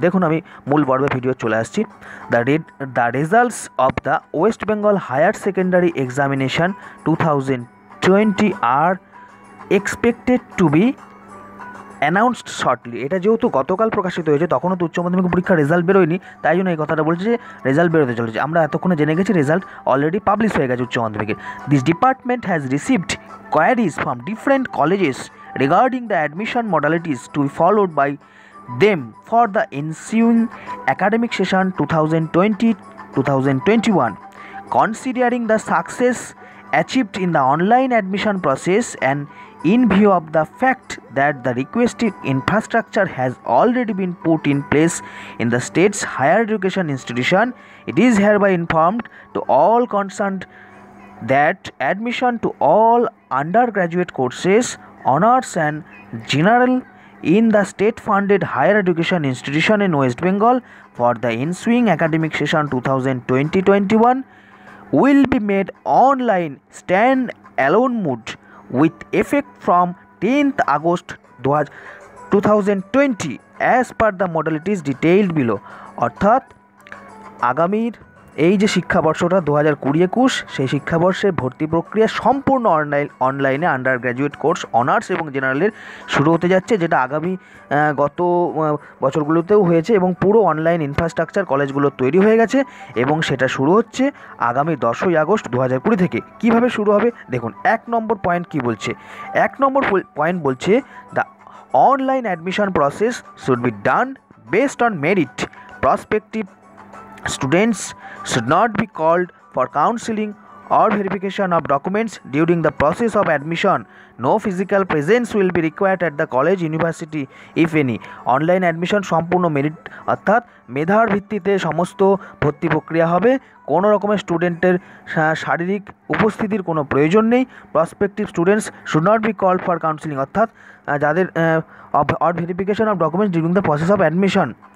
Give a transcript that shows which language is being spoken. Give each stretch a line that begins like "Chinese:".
Bangla: দেখুন, আমি মূল পর্বে ভিডিও চলে আসছি।
English: The results of the West Bengal higher secondary examination 2020 are expected to be announced shortly.
Bangla: এটা যেহেতু গতকাল প্রকাশিত হয়েছে, তখনও তো উচ্চ মাধ্যমিক পরীক্ষার রেজাল্ট বেরোয়নি, তাই জন্য এই কথাটা বলছে যে রেজাল্ট বেরোতে চলেছে। আমরা এতক্ষণে জেনে গেছি রেজাল্ট অলরেডি পাবলিশ হয়ে গেছে উচ্চ মাধ্যমিকের।
English: This department has received queries from different colleges regarding the admission modalities to be followed by them for the ensuing academic session 2020-2021. Considering the success achieved in the online admission process and in view of the fact that the requested infrastructure has already been put in place in the state's higher education institution, it is hereby informed to all concerned that admission to all undergraduate courses, honors and general in the state funded higher education institution in West Bengal for the ensuing academic session 2020-21 will be made online stand alone mode with effect from 10th August 2020 as per the modalities detailed below।
Bangla: অর্থাৎ আগামীর এই যে শিক্ষাবর্ষটা 2020-21 সেই শিক্ষাবর্ষের ভর্তি প্রক্রিয়া সম্পূর্ণ অনলাইনে under graduate course, honours এবং জেনারেলের শুরু হতে যাচ্ছে, যেটা আগামী গত বছরগুলোতেও হয়েছে এবং পুরো অনলাইন ইনফ্রাস্ট্রাকচার কলেজগুলো তৈরি হয়ে গেছে এবং সেটা শুরু হচ্ছে আগামী 10ই আগস্ট 2020 থেকে। কিভাবে শুরু হবে দেখুন, 1 নম্বর পয়েন্ট কি বলছে। 1 নম্বর পয়েন্ট বলছে
English: The online admission process should be done based on merit. Prospective students should not be called for counseling or verification of documents during the process of admission. No physical presence will be required at the college, university if any.
Bangla: Online admission সম্পূর্ণ merit অর্থাৎ মেধার ভিত্তিতে সমস্ত ভর্তি প্রক্রিয়া হবে। কোনো রকমের স্টুডেন্টের শারীরিক উপস্থিতির কোনো প্রয়োজন নেই।
English: prospective students should not be called for counselling,
Bangla: অর্থাৎ যাদের
English: Or verification of documents during the process of admission.